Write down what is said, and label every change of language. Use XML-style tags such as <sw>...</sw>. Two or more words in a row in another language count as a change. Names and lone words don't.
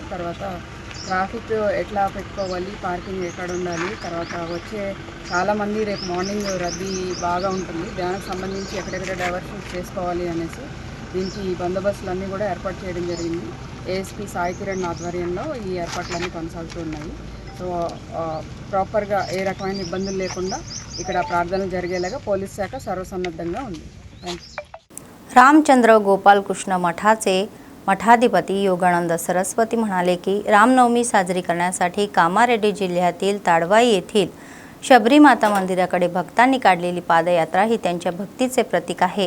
<te>తర్వాత ట్రాఫిక్ ఎట్లా పెట్టుకోవాలి, పార్కింగ్ ఎక్కడ ఉండాలి, తర్వాత వచ్చే చాలామంది రేపు మార్నింగ్ రద్దీ బాగా ఉంటుంది, దానికి సంబంధించి ఎక్కడెక్కడ డైవర్షన్స్ చేసుకోవాలి అనేసి దీనికి బందోబస్తులు అన్నీ కూడా ఏర్పాటు చేయడం జరిగింది. ఏఎస్పీ సాయి కిరణ్ ఆధ్వర్యంలో ఈ ఏర్పాట్లన్నీ కొనసాగుతూ ఉన్నాయి.</te> <en>so properly</en> <te>ఏ రకమైన ఇబ్బందులు లేకుండా ఇక్కడ ప్రార్థనలు జరిగేలాగా పోलीस శాఖ सर्वसन्नद्धంగా ఉంది.</te> <mr>रामचंद्र गोपाल कृष्ण मठाचे मठाधिपती योगानंद सरस्वती म्हणाले की रामनवमी साजरी करण्यासाठी कामारेड्डी जिल्ह्यातील ताडवाई येथील शबरी माता मंदिराकडे भक्तांनी काढलेली पादयात्रा ही त्यांच्या भक्तीचे प्रतीक आहे.</mr>